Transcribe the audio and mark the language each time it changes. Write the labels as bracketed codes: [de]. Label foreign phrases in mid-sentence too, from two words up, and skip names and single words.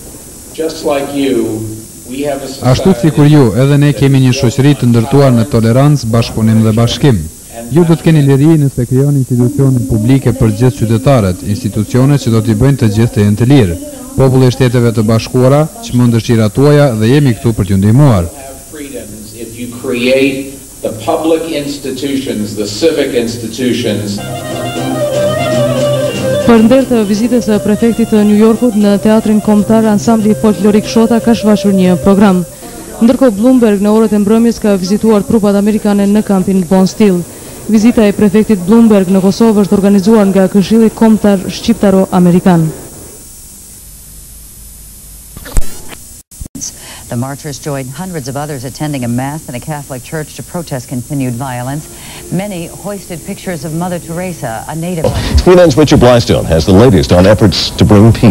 [sq] Ashtu sikur ju, edhe ne kemi një shoqëri të ndërtuar në tolerancë, bashkëpunim dhe bashkim. Ju do të keni liri nëse krijoni institucione publike për gjithë qytetarët, institucione që do t'i bëjnë të gjithë të jenë të lirë. Populli i Shteteve të Bashkuara çmon dëshirat tuaja dhe jemi këtu për t'ju ndihmuar. [en] The public institutions, the civic institutions. [sq] Përndër të vizitës së prefektit të New Yorkut në teatrin kombëtar, ansambli folklorik Shota ka shfaqur një program. Ndërkohë Bloomberg në orët e mbrëmjes ka vizituar trupat amerikane në kampin Bondsteel. Vizita e prefektit Bloomberg në Kosovë është organizuar nga Këshilli Kombëtar Shqiptaro-Amerikan. [en] The marchers joined hundreds of others attending a mass in a Catholic church to protest continued violence. Many hoisted pictures of Mother Teresa, a native. TVNN's Richard Blystone has the latest on efforts to bring peace.